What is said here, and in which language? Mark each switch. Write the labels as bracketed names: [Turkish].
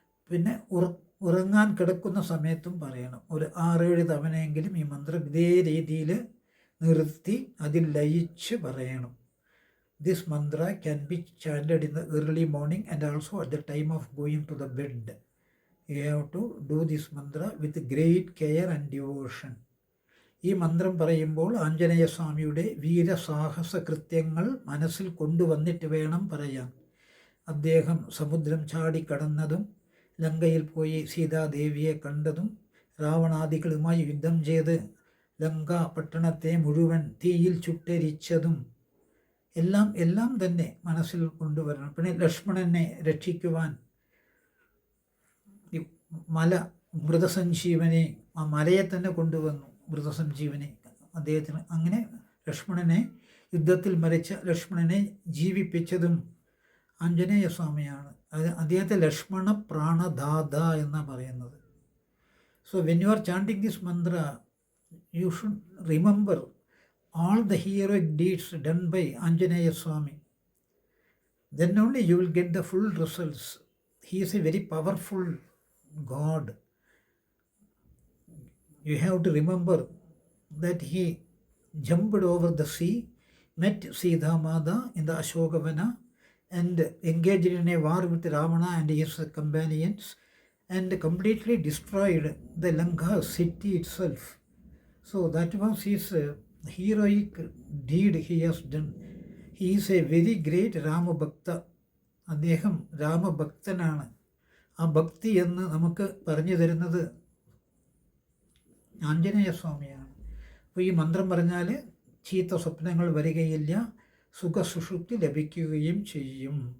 [Malayalam] പിന്നെ ഉറങ്ങാൻ കിടക്കുന്ന സമയത്തും പറയണം. ഒരു 6-7 തവണയെങ്കിലും ഈ മന്ത്രം ഇതേ രീതിയിൽ നിർത്തി അതിൽ ലയിച്ച് പറയണം. [English] This mantra can be chanted in the early morning and also at the time of going to the bed. You have to do this mantra with great care and devotion. [Malayalam] ഈ മന്ത്രം പറയുമ്പോൾ ആഞ്ജനേയ സ്വാമിയുടെ വീരസാഹസ കൃത്യങ്ങൾ മനസ്സിൽ കൊണ്ടുവന്നിട്ട് വേണം പറയാൻ. അദ്ദേഹം സമുദ്രം ചാടിക്കടന്നതും, ലങ്കയിൽ പോയി സീതാദേവിയെ കണ്ടതും, രാവണാദികളുമായി യുദ്ധം ചെയ്ത് ലങ്ക പട്ടണത്തെ മുഴുവൻ തീയിൽ ചുട്ടരിച്ചതും എല്ലാം തന്നെ മനസ്സിൽ കൊണ്ടുവരണം. പിന്നെ ലക്ഷ്മണനെ രക്ഷിക്കുവാൻ മൃതസഞ്ജീവനെ, ആ മലയെ തന്നെ കൊണ്ടുവന്നു മൃതസഞ്ജീവനെ അദ്ദേഹത്തിന്. അങ്ങനെ ലക്ഷ്മണനെ, യുദ്ധത്തിൽ മരിച്ച ലക്ഷ്മണനെ ജീവിപ്പിച്ചതും ആഞ്ജനേയ സ്വാമിയാണ്. അദ്ദേഹത്തെ ലക്ഷ്മണ പ്രാണദാത എന്നാണ് പറയുന്നത്. [English] So when you are chanting this mantra, you should remember all the heroic deeds done by Anjaneya Swami. Then only you will get the full results. He is a very powerful God. You have to remember that he jumped over the sea, met Sita Mata in the Ashokavana and engaged in a war with Ravana and his companions and completely destroyed the Lanka city itself. So that was his heroic deed he has done. He is a very great Ramabhakta. [Malayalam] അദ്ദേഹം രാമഭക്തനാണ്. ആ ഭക്തി എന്ന് നമുക്ക് പറഞ്ഞു തരുന്നത് ആഞ്ജനേയ സ്വാമിയാണ്. അപ്പോൾ ഈ മന്ത്രം പറഞ്ഞാൽ ചീത്ത സ്വപ്നങ്ങൾ വരികയില്ല, സുഖസുഷുപ്തി ലഭിക്കുകയും ചെയ്യും.